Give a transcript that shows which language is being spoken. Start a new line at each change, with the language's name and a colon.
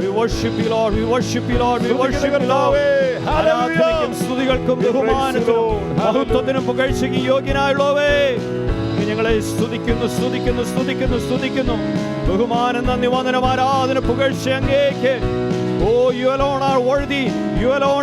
English: We worship you Lord, we worship you Lord, we worship you Lord.
Malayalam: ആരാധനയ്ക്കും സ്തുതികൾക്കും ബഹുമാനത്തിനും മഹത്വത്തിനും പുകഴ്ചയ്ക്കും യോഗ്യനായുള്ളവേ, ഞങ്ങളെ സ്തുതിക്കുന്നു സ്തുതിക്കുന്നു സ്തുതിക്കുന്നു സ്തുതിക്കുന്നു. ബഹുമാനം നന്ദി വന്ദനം ആരാധന പുകഴ്ച അങ്ങേക്ക്.
English: Oh, you alone are worthy, you alone